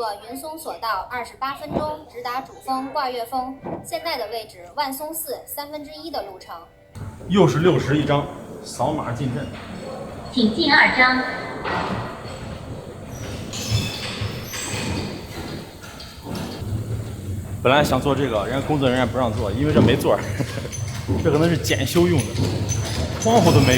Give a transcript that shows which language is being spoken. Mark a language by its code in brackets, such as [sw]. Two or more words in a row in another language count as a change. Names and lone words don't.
[zh] 雲松索道28分鐘直達主峰掛月峰，現在的位置萬松寺1/3的路程。又是60一張，掃碼進陣。請進2張。本來想做這個，人家工作人員不讓做，因為這沒座兒，這可能是檢修用的，窗戶都沒有。